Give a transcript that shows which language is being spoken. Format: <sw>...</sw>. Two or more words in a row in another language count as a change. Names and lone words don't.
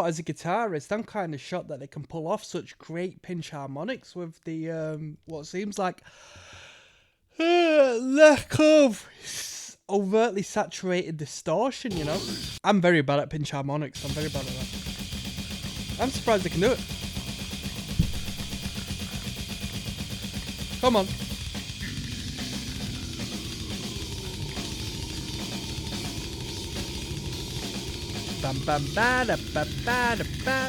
<en>As a guitarist, I'm kind of shocked that they can pull off such great pinch harmonics with the what seems like lack of overtly saturated distortion. You know, I'm very bad at pinch harmonics. I'm very bad at that. I'm surprised they can do it. Come on. Bam bam ba da ba ba da ba.</en>